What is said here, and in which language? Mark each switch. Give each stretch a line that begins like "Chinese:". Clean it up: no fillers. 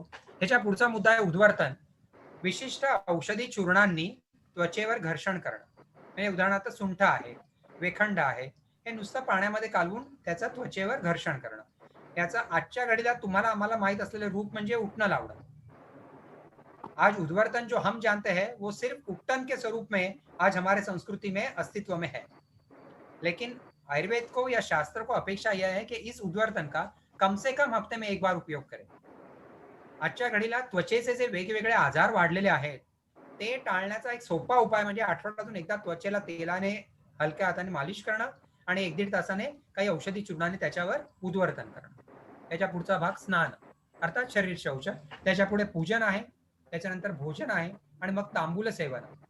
Marathi: ह्याच्या पुढचा मुद्दा आहे उद्वर्तन. विशिष्ट औषधी चूर्णांनी त्वचेवर घर्षण करणं. म्हणजे उदाहरणार्थ सुंठ आहे, वेखंड आहे, हे नुसतं पाण्यामध्ये कालवून त्याचं त्वचेवर घर्षण करणं. याचा आजच्या घडीला तुम्हाला आम्हाला माहित असलेले रूप म्हणजे उठणं लावणं.
Hindi: आज उद्वर्तन जो हम जानते हैं वो सिर्फ उपटन के स्वरूप में आज हमारे संस्कृति में अस्तित्व में है, लेकिन आयुर्वेद को या शास्त्र को अपेक्षा यह है कि इस उद्वर्तन का कम से कम हफ्ते में एक बार उपयोग करें.
Marathi: आजच्या घडीला त्वचेचे जे वेगवेगळे आजार वाढलेले आहेत ते टाळण्याचा एक सोपा उपाय म्हणजे आठवड्यातून एकदा त्वचेला तेलाने हलक्या हाताने मालिश करणं आणि 1-1.5 तासाने काही औषधी चूर्णाने त्याच्यावर उद्वर्तन करणं. त्याच्या पुढचा भाग स्नान अर्थात शरीर शौच, त्याच्या पुढे पूजन आहे, त्याच्यानंतर भोजन आहे आणि मग तांबूल सेवन.